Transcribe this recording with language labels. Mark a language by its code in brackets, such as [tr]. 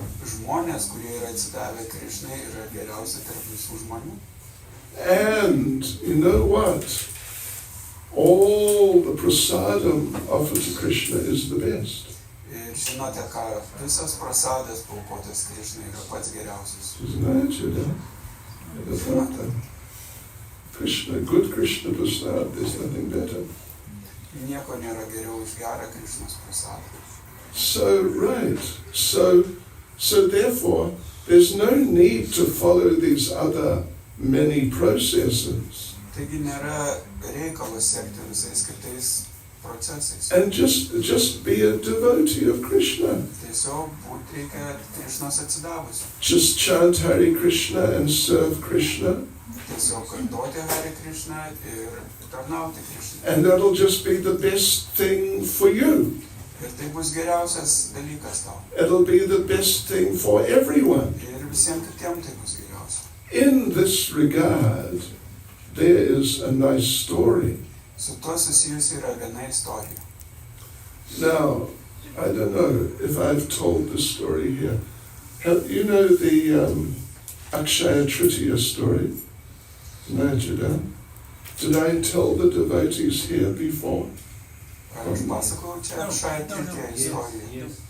[lt] Žmonės, kurie yra atsidavę Krishnai, yra geriausi tarp visų žmonių. [en] And you know what? All the prasadam offered to Krishna is the best. [lt] Ir žinote ką, visas prasadas paukotas Krishnai yra pats geriausias. [ru] Знаете, да? Это правда. [en] Krishna, good Krishna prasad, there's nothing better. [lt] Nieko nėra geriau už gerą Krishnos prasadą. [en] So, right. So, So therefore, there's no need to follow these other many processes. [lt] Taigi nėra reikalo sekti visais kitais procesais. [en] And just be a devotee of Krishna. [lt] Tiesiog būti reikia Krišnos atsidavus. [en] Just chant Hare Krishna and serve Krishna. [lt] Tiesiog kartoti Hare Krishna ir tarnauti Krišnai. [en] And that'll just be the best thing for you. [lt] Ir tai bus geriausias dalykas tau. [en] It'll be the best thing for everyone. [lt] Ir visiems kitiems tai bus geriausia. [en] In this regard, there is a nice story. [lt] Su tuo susijusi yra viena istorija. [en] Now, I don't know if I've told this story here. You know the Akshaya Tritiya story? Majida? Did I tell the devotees here before? [lt] Ar aš pasakau čia Akshaya Tritiya istoriją?